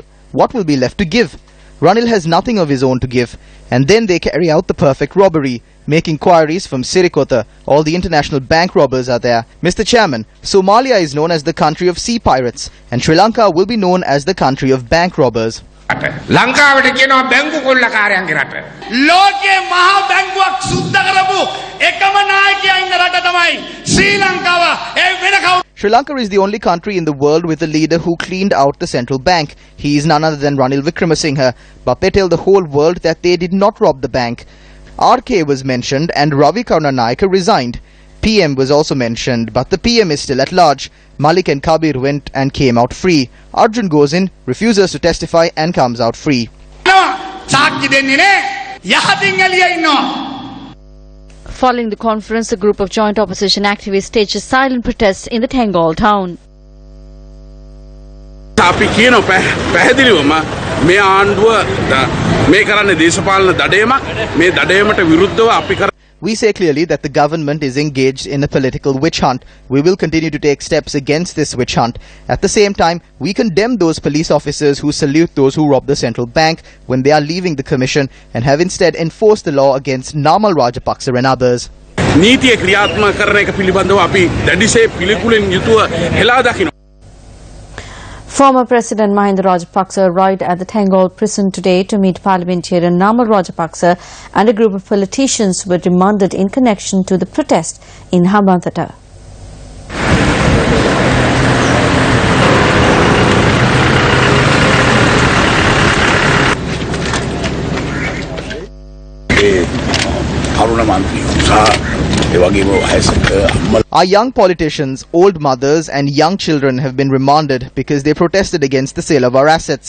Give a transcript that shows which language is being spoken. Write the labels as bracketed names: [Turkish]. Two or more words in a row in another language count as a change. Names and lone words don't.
[English] What will be left to give? Ranil has nothing of his own to give. And then they carry out the perfect robbery. Make inquiries from Sirikota. All the international bank robbers are there. Mr. Chairman, Somalia is known as the country of sea pirates, and Sri Lanka will be known as the country of bank robbers. [Sinhala] ලංකාවට කියනවා බැංකු කොල්ලකාරයන්ගේ රට. ලෝකයේ මහා බැංකුවක් සුද්ධ කරපු එකම නායකයා ඉන්න රට තමයි ශ්‍රී ලංකාව. ඒ වෙන කවුරු? [English] Sri Lanka is the only country in the world with a leader who cleaned out the central bank. He is none other than Ranil Wickremesinghe. But they tell the whole world that they did not rob the bank. RK was mentioned and Ravi Karunanayake resigned. PM was also mentioned, but the PM is still at large. Malik and Kabir went and came out free. Arjun goes in, refuses to testify and comes out free. Following the conference, a group of joint opposition activists staged silent protests in the Tengol town. [Sinhala] අපි කියනවා පැහැදිලිවම මේ ආණ්ඩුව මේ කරන්නේ දේශපාලන දඩයමක් මේ දඩයමට විරුද්ධව අපි [English] We say clearly that the government is engaged in a political witch hunt. We will continue to take steps against this witch hunt. At the same time, we condemn those police officers who salute those who rob the central bank when they are leaving the commission and have instead enforced the law against Namal Rajapaksa and others. [Sinhala] නීතිය ක්‍රියාත්මක කරන එක පිළිබඳව අපි දැඩිසේ පිළිකුලෙන් යුතුව හෙලා දකිනවා. [English] Former President Mahinda Rajapaksa arrived at the Tengol prison today to meet parliamentarian Namal Rajapaksa, and a group of politicians were remanded in connection to the protest in Hambantota. Our young politicians, old mothers and young children have been remanded because they protested against the sale of our assets.